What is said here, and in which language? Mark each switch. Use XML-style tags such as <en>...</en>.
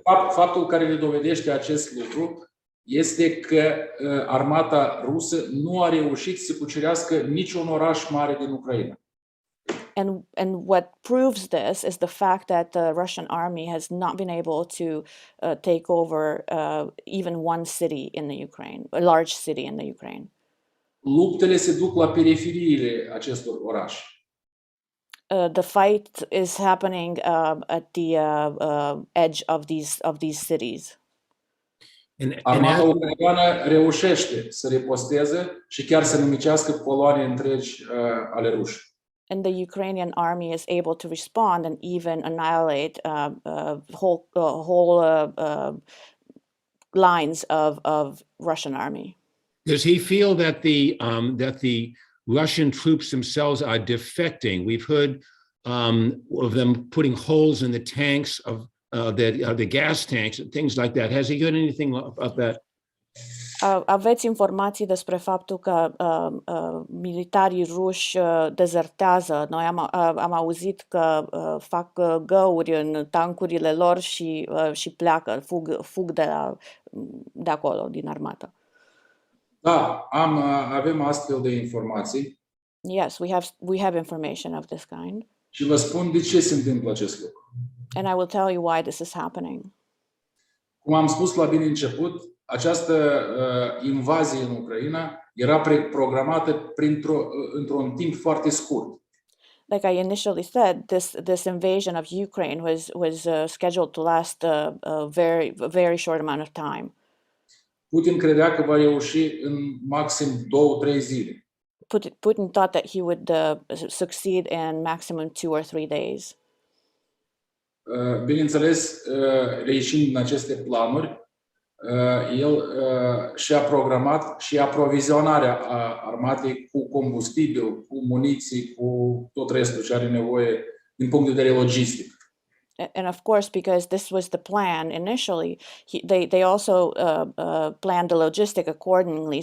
<ro>Faptul care ne dovedește acest lucru este că armata rusă nu a reușit să cucerească niciun oraș mare din Ucraina.</ro> <en>And what proves this is the fact that the Russian army has not been able to take over even one city in the Ukraine, a large city in the Ukraine.</en> <ro>Luptele se duc la periferiile acestor orașe.</ro> <en>The fight is happening at the edge of these cities.</en> <ro>Armata ucraineană reușește să riposteze și chiar să nimicească coloane întregi ale ruși.</ro> <en>And the Ukrainian army is able to respond and even annihilate whole lines of Russian army. Does he feel that the Russian troops themselves are defecting? We've heard of them putting holes in the tanks of the gas tanks and things like that. Has he heard anything about that?</en> <ro>Aveți informații despre faptul că militarii ruși dezertează. Noi am auzit că fac găuri în tancurile lor și pleacă, fug de acolo, din armată. Da, avem astfel de informații.</ro> <en>Yes, we have information of this kind.</en> <ro>Și vă spun de ce se întâmplă acest lucru.</ro> <en>And I will tell you why this is happening.</en> <ro>Cum am spus la bine început, această invazie în Ucraina era programată într-un timp foarte scurt.</ro> <en>Like I initially said, this invasion of Ukraine was scheduled to last a very short amount of time.</en> <ro>Putin credea că va reuși în maxim 2-3 zile.</ro> <en>Putin thought that he would succeed in maximum 2 or 3 days.</en> <ro>Bineînțeles, reieșind din aceste planuri, el și-a programat și aprovizionarea armatei cu combustibil, cu muniții, cu tot restul ce are nevoie din punct de vedere logistic.</ro> <en>And of course, because this was the plan initially, they also planned the logistic accordingly.</en>